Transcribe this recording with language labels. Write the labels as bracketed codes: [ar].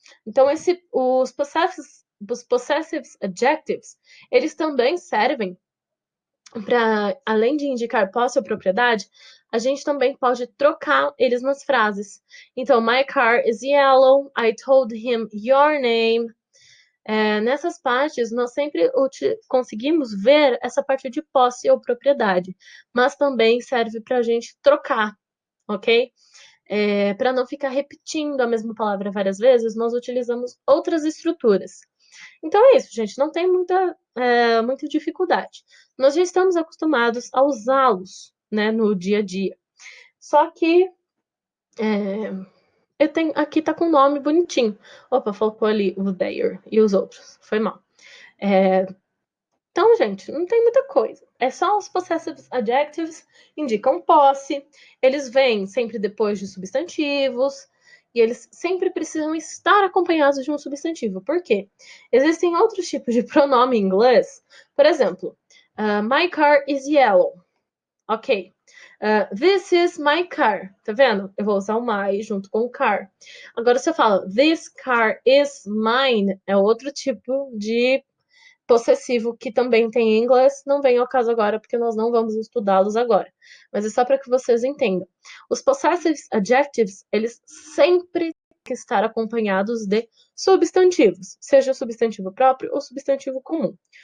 [pt] Então, os possessive adjectives, eles também servem para, além de indicar posse ou propriedade, a gente também pode trocar eles nas frases. Então, [en] my car is yellow, I told him your name. [pt] Nessas partes, nós sempre conseguimos ver essa parte de posse ou propriedade, mas também serve para a gente trocar, ok? Para não ficar repetindo a mesma palavra várias vezes, nós utilizamos outras estruturas. Então é isso, gente, não tem muita dificuldade. Nós já estamos acostumados a usá-los, né, no dia a dia. Só que aqui tá com o nome bonitinho. Opa, faltou ali o there e os outros. Foi mal. Então, gente, não tem muita coisa. É só os possessive adjectives, indicam posse, eles vêm sempre depois de substantivos, e eles sempre precisam estar acompanhados de um substantivo. Por quê? Existem outros tipos de pronome em inglês. Por exemplo, [en] my car is yellow. Ok. This is my car. [pt] Tá vendo? Eu vou usar o my junto com o car. Agora, se eu falo [en] this car is mine, [pt] é outro tipo de possessivo que também tem em inglês, não vem ao caso agora, porque nós não vamos estudá-los agora. Mas é só para que vocês entendam. Os possessive adjectives, eles sempre têm que estar acompanhados de substantivos, seja substantivo próprio ou substantivo comum.